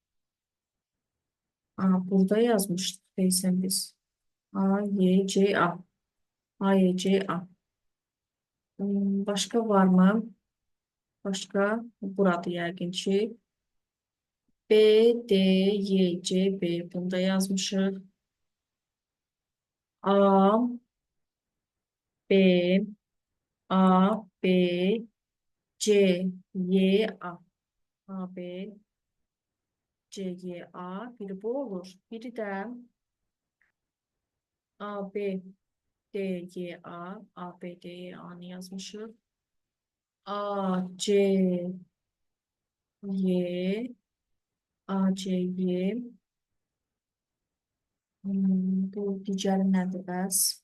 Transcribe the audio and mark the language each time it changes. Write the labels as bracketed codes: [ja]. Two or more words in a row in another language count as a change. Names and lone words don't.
[az] Burada yazmışdık deyəsən biz. A, Y, C, A. A, Y, C, A. Başqa var mı? Başqa burada yəqin ki. B, D, Y, C, B. Bunda yazmışıq. A, B, A, B, C, Y, A. A, B, C, Y, A. Biri bu olur. Biri də A, B, D, Y, A. A, B, D, Y, A-nı yazmışıq. A, C, Y, A, C, Y. Bu digəri nədir bəs?